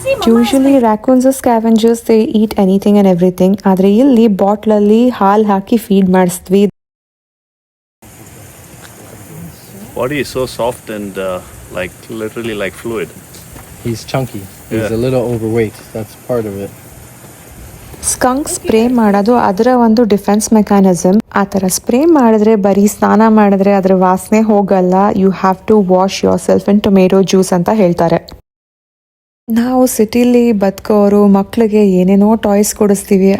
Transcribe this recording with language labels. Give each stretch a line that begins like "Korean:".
English: Usually raccoons scavengers they eat anything and everything.
Kannada: ಆದರೆ ಇಲ್ಲಿ ಬಾಟ್ಲಲ್ಲಿ ಹಾಲು ಹಾಕಿ feed ಮಾಡಿಸಿದ್ವಿ.
English: Body is so soft and literally like fluid. He's chunky. He's a little overweight. That's part of it.
Kannada: ಸ್ಕಂಕ್ spray ಮಾಡೋದು ಅದರ ಒಂದು defence mechanism. ಆ ಥರ spray ಮಾಡಿದ್ರೆ ಬರೀ ಸ್ನಾನ ಮಾಡಿದ್ರೆ ಅದರ ವಾಸನೆ ಹೋಗಲ್ಲ.
English: you have to wash yourself in tomato juice
Kannada: ಅಂತ ಹೇಳ್ತಾರೆ. ನಾವು ಸಿಟಿಲಿ ಬದುಕೋರು ಮಕ್ಕಳಿಗೆ ಏನೇನೋ ಟಾಯ್ಸ್ ಕೊಡಿಸ್ತೀವಿ.